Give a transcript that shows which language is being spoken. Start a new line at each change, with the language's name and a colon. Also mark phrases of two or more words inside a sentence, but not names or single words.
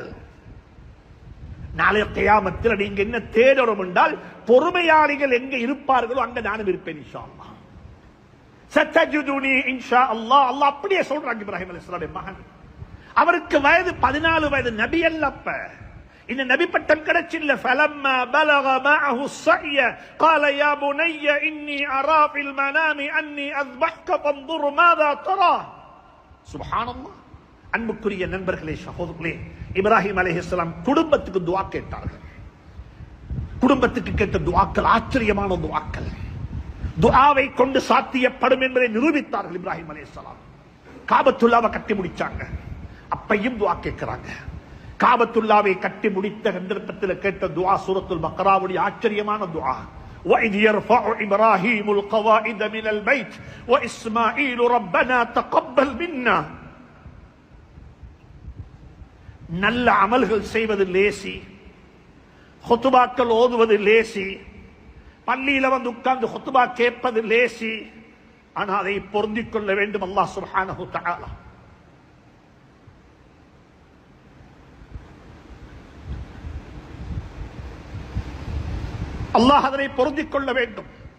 Tamil: நாளைய கியாமத்தில் நீங்க என்ன தேடணும் என்றால், பொறுமையாளிகள் எங்க இருப்பார்களோ அங்க நானும் இருப்பேன்
Arabic: إن شاء الله. ستجدني إن شاء الله.
Tamil: அல்லாஹ் அப்படியே சொல்றாங்க. இப்ராஹிம் அலைஹிஸ்ஸலாமுடைய மகன், அவருக்கு வயது 14 வயது, நபி அல்லப்ப. இந்த நபி பட்டம் கிடைச்சில்ல.
Arabic: فلما بلغ معه السعي قال يا بني اني ارى في المنام اني اذبحك فانظر ماذا ترى.
Tamil: சுப்ஹானல்லாஹ். அன்புக்குரிய நண்பர்களே, சகோதரர்களே, இப்ராஹிம் அலைஹிஸ்ஸலாம் குடும்பத்துக்கு துஆ கேட்டார்கள். குடும்பத்துக்கு கேட்ட துஆக்கள் ஆச்சரியமான துஆக்கள். துஆவை கொண்டு சாத்தியப்படும் என்பதை நிரூபித்தார்கள் இப்ராஹிம் அலைஹிஸ்ஸலாம். காபத்துல்லாவை கட்டி முடிச்சாங்க. அப்பையும் துஆ கேட்கிறாங்க. காபத்துல்லாவை கட்டி முடித்த சந்தர்ப்பத்தில் கேட்ட துஆ சூரத்துல் பக்ராவுடைய ஆச்சரியமான துஆ.
Arabic: وَإِذْ يَرْفَعُ إِبْرَاهِيمُ الْقَوَاعِدَ مِنَ الْبَيْتِ وَإِسْمَاعِيلُ رَبَّنَا تَقَبَّلْ مِنَّا.
Tamil: நல்ல அமல்கள் செய்வது லேசி, ஹுத்பாக்கள் ஓதுவது லேசி, பள்ளியில வந்து உட்கார்ந்து ஹுத்பா கேட்பது லேசி. ஆனால் அதை பொருந்திக் கொள்ள வேண்டும்
Arabic: الله سبحانه تعالى.
Tamil: அல்லாஹ் அதனை பொருந்திக் கொள்ள வேண்டும்.